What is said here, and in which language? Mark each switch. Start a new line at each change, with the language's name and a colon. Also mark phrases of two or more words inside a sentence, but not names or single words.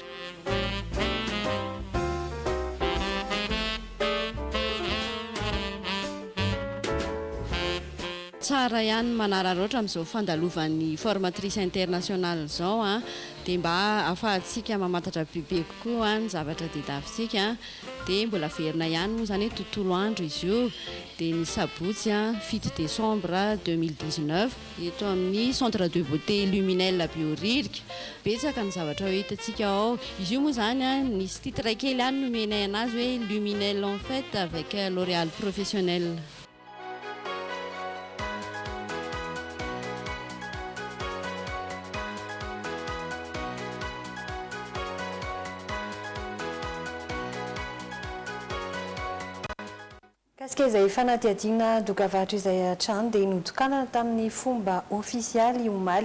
Malagasy: Tsara ihany manararaotra amin'izao fandalovan'ny
French: formatrice internationale
Malagasy: izao dia mba ahafahantsika mamantatra bebe kokoa ny zavatra tadiavintsika dia mbola verina ihany moa izany hoe tontolo andro izy io dia ny sabotsy 7 décembre 2019 eto amin'ny
French: centre de beauté
Malagasy: Luminel Bioririka. Betsaka ny zavatra hoe hitantsika ao. Izy io moa izany nisy titre kely ihany nomenay anazy hoe Luminel
French: en fait avec
Malagasy: L'Oréal professionnel. Kasika izay fanadihadiana dokavatra izay hatrany dia notokanana tamin'ny fomba ofisialy omaly